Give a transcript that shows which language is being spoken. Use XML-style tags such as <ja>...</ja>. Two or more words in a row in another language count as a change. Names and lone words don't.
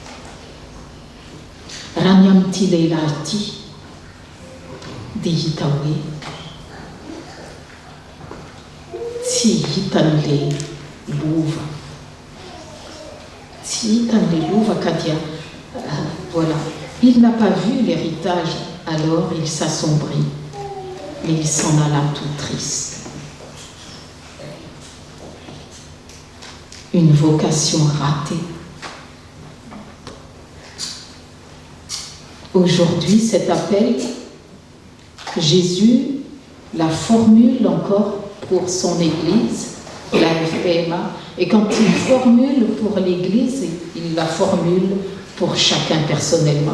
<mg>Raha ny amin'ity lehilahy ity dia hita hoe tsy hitan'le lova, tsy hitan'le lova ka dia</mg> <fr>voilà, il n'a pas vu l'héritage, alors il s'assombrit, mais il s'en alla tout triste. Une vocation ratée. Aujourd'hui, cet appel, Jésus la formule encore pour son Église, la FPMA, et quand il formule pour l'Église, il la formule pour chacun personnellement.</fr>